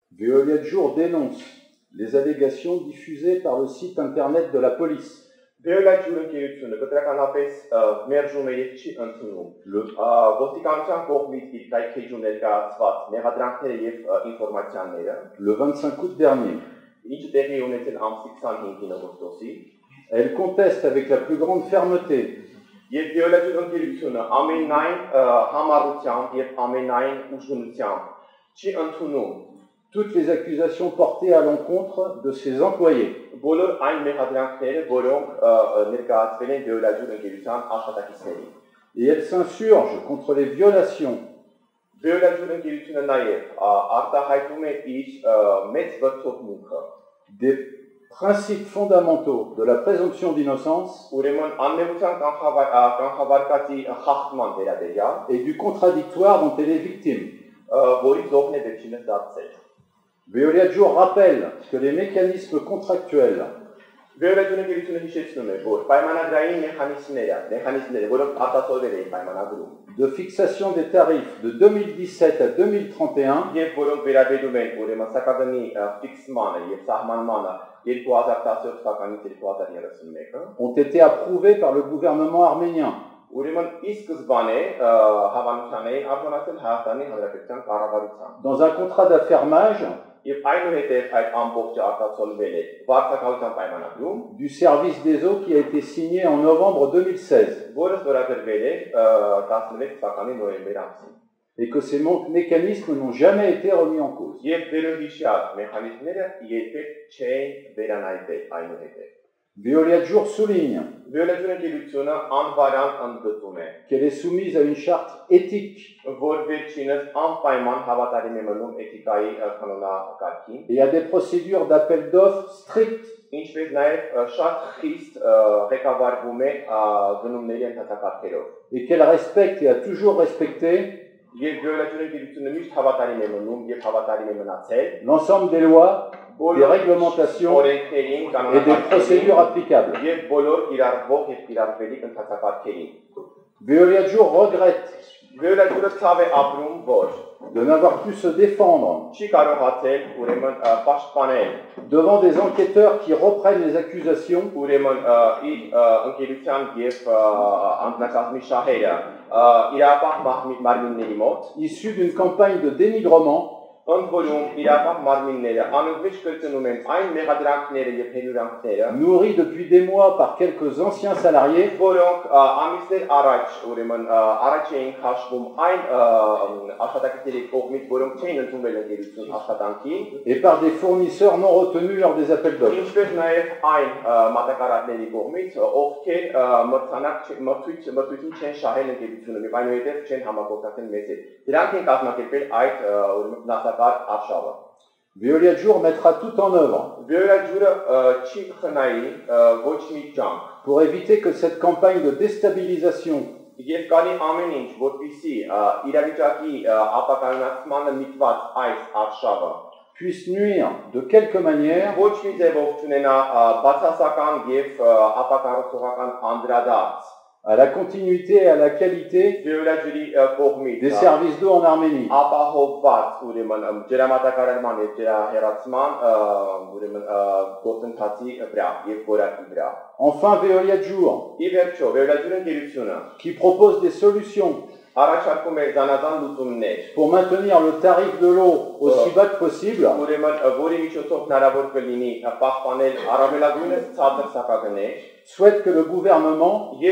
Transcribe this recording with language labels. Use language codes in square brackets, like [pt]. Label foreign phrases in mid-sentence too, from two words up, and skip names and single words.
[fr] Veolia de Jour dénonce les allégations diffusées par le site internet de la police. [hy] Veolia de Jour ընկերությունը կտրականապես մերժում է եւ չի ընդունում ոստիկանության կողմից իր կայքեջում ներկայացված մեղադրանքները եւ ինֆորմացիաները [fr] le 25 août dernier. [hy] Ինչը տեղի ունեցել ամսի 25-ին օգոստոսի [fr] Elle conteste avec la plus grande fermeté [hy] եւ Veolia de Jour ընկերությունը ամենայն համառությամբ եւ ամենայն ուժգնությամբ չի ընդունում [fr] toutes les accusations portées à l'encontre de ses employés. [hy] բոլոր այն մեղադրանքները, որոնք ներկայացվել են Veolia de Jour ընկերության աշխատակիցներին [fr] Et elle s'insurge contre les violations [hy] Veolia de Jour ընկերությունը նաեւ արտահայտում է իր մեծ վրթովմունքը [fr] des principes fondamentaux de la présomption d'innocence [hy] ուրեմն աննեղության կանխավարկածի խախտման վերաբերյալ [fr] et du contradictoire dont elle est victime. [hy] որի զոհն է վերջինս դարձել [fr] Veolia de Jour rappelle que les mécanismes contractuels [hy] Veolia de Jour ընկերությունը հիշեցնում է, որ պայմանագրային մեխանիզմները, որոնք արտացոլվել էին պայմանագրում [fr] de fixation des tarifs de 2017 à 2031 [hy] եւ որոնք վերաբերում են ուրեմն սակագնի ֆիքսմանը եւ սահմանմանը 2017 թվականից 2031 [fr] ont été approuvés par le gouvernement arménien. [hy] ուրեմն ի սկզբանե հավանության էին արձանագրել Հայաստանի Հանրապետության կառավարության [fr] Dans un contrat d'affermage [hy] եւ այնուհետեւ այդ ամբողջը արտացոլվել է վարչակցության պայմանագրում [fr] du service des eaux qui a été signé en novembre 2016 [hy] որը ստորագրվել է 16 թվականի նոյեմբեր ամսին [fr] et que ces mécanismes n'ont jamais été remis en cause. [hy] եւ վերոհիշյալ մեխանիզմները երբեք չեն վերանայվել այնուհետեւ [fr] Veolia de Jour souligne [hy] Veolia de Jour ընկերությունը անվարան ընդգծում է [fr] qu'elle est soumise à une charte éthique [hy] որ վերջինս անպայման հավատարիմ է մնում էթիկայի կանոնակարգին [fr] et à des procédures d'appel d'offres strictes [hy] ինչպես նաև շատ խիստ ղեկավարվում է գնումների ընդհանրակարգերով [fr] et qu'elle respecte et a toujours respecté [hy] եւ Veolia de Jour ընկերությունը միշտ հավատարիմ է մնում եւ հավատարիմ է մնացել [fr] l'ensemble des lois, des réglementations et des procédures applicables. [hy] եւ բոլոր իրավող եւ իրավելի ընդհանրակարգերին [fr] Veolia de Jour regrette [hy] Veolia de Jour ցավ է ապրում որ [fr] de n'avoir pu se défendre [hy] չի կարողացել ուրեմն պաշտպանել [fr] devant des enquêteurs qui reprennent les accusations [hy] ուրեմն իր ընկերության եւ անձնակազմի շահերը իրապահ մարմինների մոտ [fr] issus d'une campagne de dénigrement [hy] ընդ որում իրապահ մարմինները անընդմեջ կրկնում են այն մեղադրանքները եւ հերյուրանքները [fr] nourris depuis des mois par quelques anciens salariés [hy] որոնք ամիսներ առաջ ուրեմն առաջ էին քաշվում այն աշխատակիցների կողմից որոնք չէին ընդունվել ընկերություն աշխատանքի [fr] et par des fournisseurs non retenus lors des appels d'offres. [hy] ինչպես նաեւ այն մատակարարների կողմից ովքեր մրցույթին չեն շահել ընկերությունը եւ այնուհետեւ չեն համագործակցել մեծ հետ դրանք են կազմակերպել այդ ուրեմն [fr] Veolia de Jour mettra tout en œuvre [hy] Veolia de Jour չի խնայի ոչ մի ջանք [fr] pour éviter que cette campagne de déstabilisation [hy] եւ կանի ամեն ինչ որպեսզի իրավիճակի ապակայունացմանը միտված այս արշավը [fr] puisse nuire de quelque manière [hy] ոչ մի ձևով չունենա բացասական եւ ապակառուցողական անդրադարձ [fr] à la continuité et à la qualité des services d'eau en Arménie. Enfin, Veolia de Jour, qui propose des solutions pour maintenir le tarif de l'eau aussi bas que possible, souhaite que le gouvernement